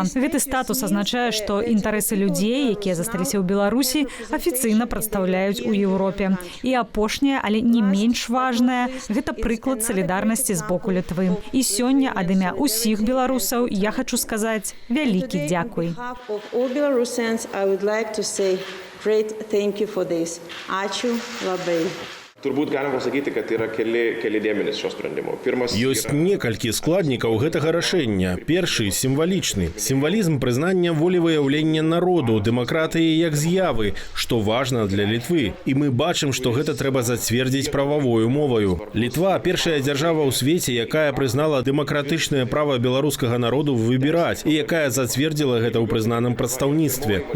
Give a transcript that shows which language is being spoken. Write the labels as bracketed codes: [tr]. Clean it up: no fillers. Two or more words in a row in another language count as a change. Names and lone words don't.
[be] Гэты статус азначае, што інтарэсы людзей, якія засталіся ў Беларусі, афіцыйна прадстаўляюць у Еўропе. І апошняе, але не менш важнае, гэта прыклад салідарнасці з боку Літвы. І сёння ад імя ўсіх беларусаў я хачу сказаць вялікі дзякуй. [en] I would like to say great thank you for this. [lt] Ačiū labai. Turbūt galima pasakyti, kad yra keli dėmenys šio sprendimo. [be] Ёсць некалькі складнікаў гэтага рашэння. Першы – сімвалічны. Сімвалізм прызнання волевыяўлення народу, дэмакратыі як з'явы, што важна для Літвы. І мы бачым, што гэта трэба зацвердзіць прававою моваю. Літва – першая дзяржава ў свеце, якая прызнала дэмакратычнае права беларускага народу выбіраць і якая зацвердзіла гэта ў прызнаным прадстаўніцтве.